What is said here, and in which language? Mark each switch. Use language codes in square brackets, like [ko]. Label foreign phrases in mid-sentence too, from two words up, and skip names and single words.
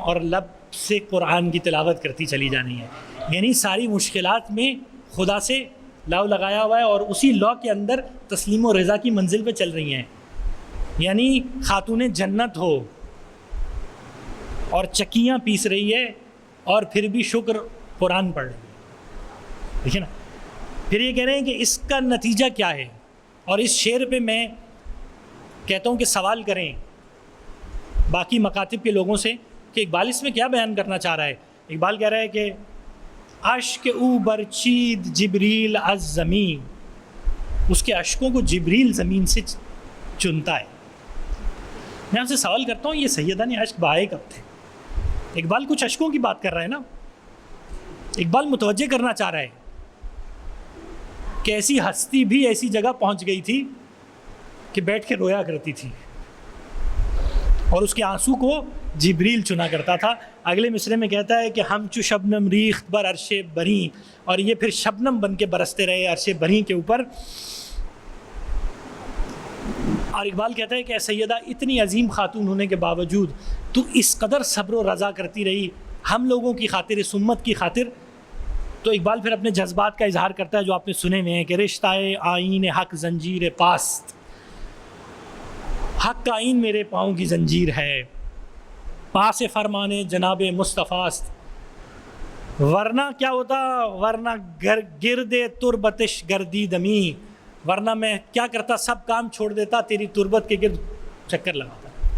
[ur] اور لب سے قرآن کی تلاوت کرتی چلی جا رہی ہیں، یعنی ساری مشکلات میں خدا سے لاؤ لگایا ہوا ہے اور اسی لا کے اندر تسلیم و رضا کی منزل پہ چل رہی ہیں، یعنی خاتون جنت ہو اور چکیاں پیس رہی ہے اور پھر بھی شکر قرآن پڑھ رہی ہے۔ دیکھیں نا، پھر یہ کہہ رہے ہیں کہ اس کا نتیجہ کیا ہے، اور اس شعر پہ میں کہتا ہوں کہ سوال کریں باقی مکاتب کے لوگوں سے کہ اقبال اس میں کیا بیان کرنا چاہ رہا ہے۔ اقبال کہہ رہا ہے کہ [fa] اشک او برچید جبریل از زمین، [ur] اس کے اشکوں کو جبریل زمین سے چنتا ہے۔ میں آپ سے سوال کرتا ہوں، یہ سیدہ نے اشک بہائے کب تھے؟ اقبال کچھ اشکوں کی بات کر رہا ہے نا، اقبال متوجہ کرنا چاہ رہا ہے کہ ایسی ہستی بھی ایسی جگہ پہنچ گئی تھی کہ بیٹھ کے رویا کرتی تھی اور اس کے آنسو کو جبریل چنا کرتا تھا۔ اگلے مصرے میں کہتا ہے کہ [fa] ہم چو شبنم ریخت بر عرش بری، [ur] اور یہ پھر شبنم بن کے برستے رہے عرش بری کے اوپر۔ اور اقبال کہتا ہے کہ اے سیدہ، اتنی عظیم خاتون ہونے کے باوجود تو اس قدر صبر و رضا کرتی رہی ہم لوگوں کی خاطر، اس امت کی خاطر۔ تو اقبال پھر اپنے جذبات کا اظہار کرتا ہے جو آپ نے سنے ہوئے ہیں کہ [fa] رشتہ آئین حق زنجیر پاست، [ur] حق کا آئین میرے پاؤں کی زنجیر ہے، [fa] پاس فرمانے جناب مصطفیٰ است، [ur] ورنہ کیا ہوتا، [fa] ورنہ گرد تربتش گردی دمی، [ur] ورنہ میں کیا کرتا، سب کام چھوڑ دیتا، تیری تربت کے گرد چکر لگاتا،